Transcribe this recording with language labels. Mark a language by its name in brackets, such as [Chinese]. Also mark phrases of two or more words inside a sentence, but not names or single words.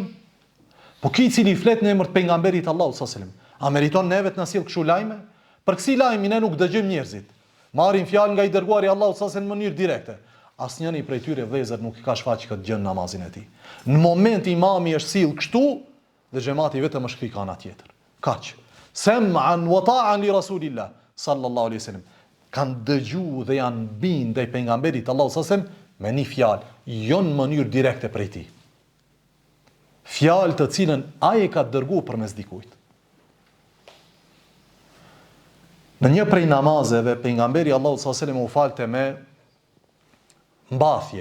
[Albanian] Po ky i cili flet në emër të pejgamberit Allahut [Arabic] صلى الله عليه وسلم, [Albanian] a meriton neve të na sill kështu lajme? Për kësi lajmi ne nuk dëgjojmë njerëzit. Marrin fjalë nga i dërguari Allahut [Arabic] صلى الله عليه وسلم [Albanian] në mënyrë direkte. Asnjëri prej tyre vëllezër nuk i ka shfaqë këtë gjë në namazin e tij. Në moment imami është sill kështu dhe xhamati vetëm është kthik ana tjetër. Kaq. [Arabic] سمعا وطاعة لرسول الله صلى الله عليه وسلم. [Albanian] Kanë dëgjuar dhe janë bind ndaj pejgamberit Allahut [Arabic] صلى الله عليه وسلم [Albanian] me një fjalë, jo në mënyrë direkte prej tij. Fjalë të cilën ai e ka dërguar përmes dikujt. Në një prej namazeve pejgamberi Allahut [Arabic] صلى الله عليه وسلم [Albanian] u falte me mbathje.